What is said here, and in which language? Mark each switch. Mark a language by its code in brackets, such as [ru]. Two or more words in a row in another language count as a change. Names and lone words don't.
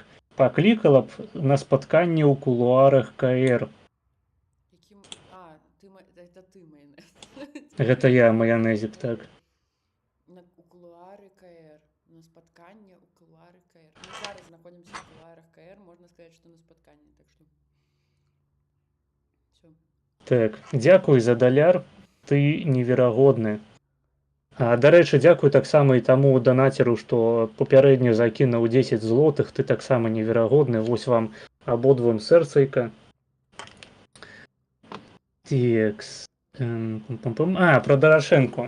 [be] Покликала б на спатканне ў кулуарах КР. [ru] Яким... это ты, майонез. [be] Гэта я, маянезік, так. У кулуары КР. На спатканне у кулуары КР. Мы зараз знаходимся в кулуарах КР. [ru] Можно сказать, что на спатканне. Так что... Все. [be] Так, дзякуй за $1. Ты неверагодны. Дарэчы, дзякуй таксама і таму данацеру, што папярэдне закінуў 10 злотых, ты таксама неверагодны. Вось вам абодвум сэрцайка. [ru] Текс. Про Дарашэнку.